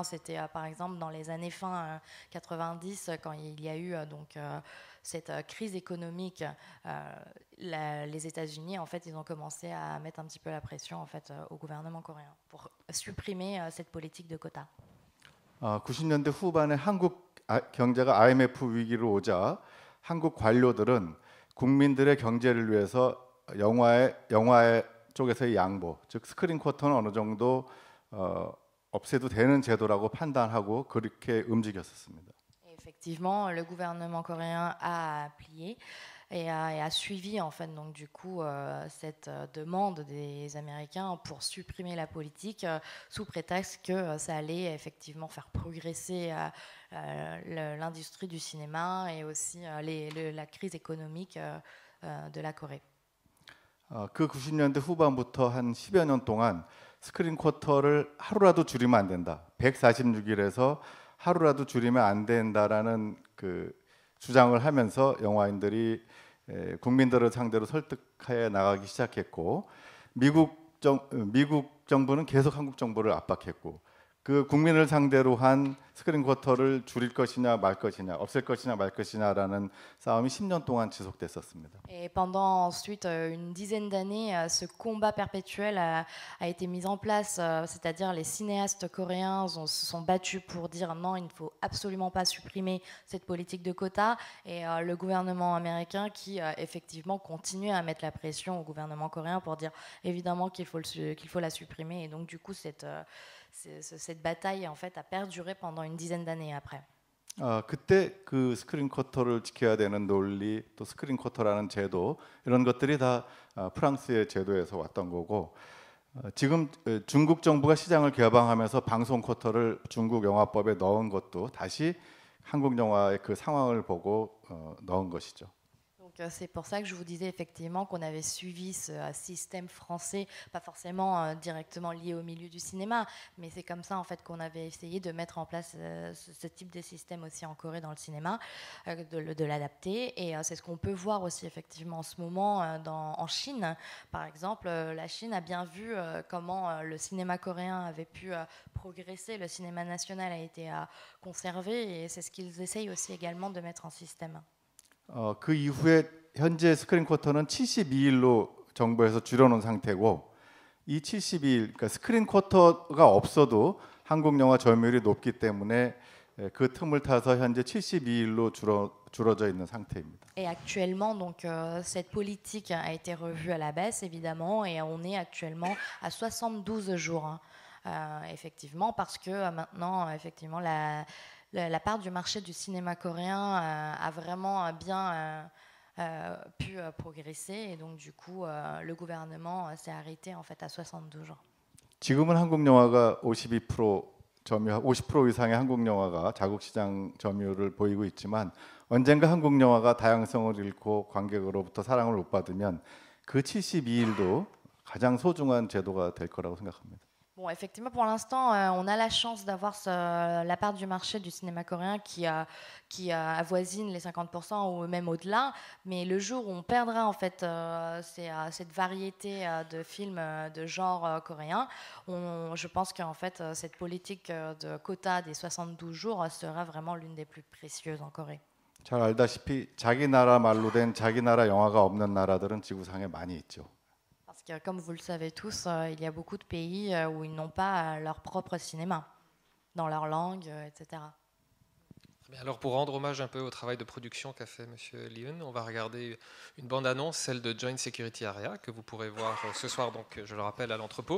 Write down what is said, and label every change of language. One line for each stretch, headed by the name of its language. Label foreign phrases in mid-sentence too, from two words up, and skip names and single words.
French: C'était par exemple dans les années fin 90, quand il y a eu cette crise économique, les États-Unis, en fait, ils ont commencé à mettre un petit peu la pression en fait, au gouvernement coréen pour supprimer cette politique de quotas.
Korean: 90년대 후반에 한국 경제가 IMF 위기로 오자 한국 관료들은 국민들의 경제를 위해서 영화의 쪽에서의 양보, 즉 스크린 쿼터는 어느 정도 없애도 되는 제도라고 판단하고 그렇게 움직였었습니다.
French: Effectivement, le gouvernement coréen a plié et a suivi en fait donc du coup cette demande des Américains pour supprimer la politique sous prétexte que ça allait effectivement faire progresser l'industrie du cinéma et aussi la crise économique de la Corée.
Korean: 그 90년대 후반부터 한 10여 년 동안 스크린 쿼터를 하루라도 줄이면 안 된다. 146일에서 하루라도 줄이면 안 된다라는 그 주장을 하면서 영화인들이 국민들을 상대로 설득해 나가기 시작했고, 미국 정부는 계속 한국 정부를 압박했고, 그 국민을 상대로 한 스크린 쿼터를 줄일 것이냐 말 것이냐, 없앨 것이냐 말 것이냐라는 싸움이 10년 동안 지속됐었습니다.
French: Et pendant ensuite une dizaine d'années, ce combat perpétuel a été mis en place, c'est-à-dire les cinéastes coréens se sont battus pour dire non, il ne faut absolument pas supprimer cette politique de quotas, et le gouvernement américain qui effectivement continue à mettre la pression au gouvernement coréen pour dire évidemment qu'il faut la supprimer, et donc du coup cette bataille en fait a perduré pendant une dizaine d'années après.
Korean: 그때 그 스크린 쿼터를 지켜야 되는 논리, 또 스크린 쿼터라는 제도, 이런 것들이 다 프랑스의 제도에서 왔던 거고, 지금 중국 정부가 시장을 개방하면서 방송 쿼터를 중국 영화법에 넣은 것도 다시 한국 영화의 그 상황을 보고 넣은 것이죠.
French: C'est pour ça que je vous disais effectivement qu'on avait suivi ce système français, pas forcément directement lié au milieu du cinéma, mais c'est comme ça en fait qu'on avait essayé de mettre en place ce type de système aussi en Corée dans le cinéma, de l'adapter, et c'est ce qu'on peut voir aussi effectivement en ce moment en Chine. Par exemple, la Chine a bien vu comment le cinéma coréen avait pu progresser, le cinéma national a été conservé, et c'est ce qu'ils essayent aussi également de mettre en système.
Korean: 그 이후에 현재 스크린 쿼터는 72일로 정부에서 줄여놓은 상태고, 이 72일, 그러니까 스크린 쿼터가 없어도 한국 영화 점유율이 높기 때문에 그 틈을 타서 현재 72일로 줄어져 있는 상태입니다.
French: Et actuellement, donc cette politique a été revue à la baisse évidemment, et on est actuellement à 72 jours, effectivement, parce que maintenant effectivement la part du marché du cinéma coréen a vraiment bien pu progresser, et donc du coup le gouvernement s'est arrêté en fait à 62 jours.
Korean: 지금은 한국 영화가 52% 점유, 50% 이상의 한국 영화가 자국 시장 점유율을 보이고 있지만, 언젠가 한국 영화가 다양성을 잃고 관객으로부터 사랑을 못 받으면 그 72일도 가장 소중한 제도가 될 거라고 생각합니다.
French: Bon, effectivement, pour l'instant, on a la chance d'avoir la part du marché du cinéma coréen qui avoisine les 50% ou même au-delà. Mais le jour où on perdra en fait cette variété de films de genre coréen, je pense qu'en fait cette politique de quota des 72 jours sera vraiment l'une des plus précieuses en Corée.
Korean: 잘 알다시피 자기 나라 말로 된 자기 나라 영화가 없는 나라들은 지구상에 많이 있죠.
French: Parce que, comme vous le savez tous, il y a beaucoup de pays où ils n'ont pas leur propre cinéma, dans leur langue, etc. Bien, alors pour rendre hommage un peu au travail de production qu'a fait M. Leeun, on va regarder une bande-annonce, celle de Joint Security Area, que vous pourrez voir ce soir, donc je le rappelle, à l'entrepôt.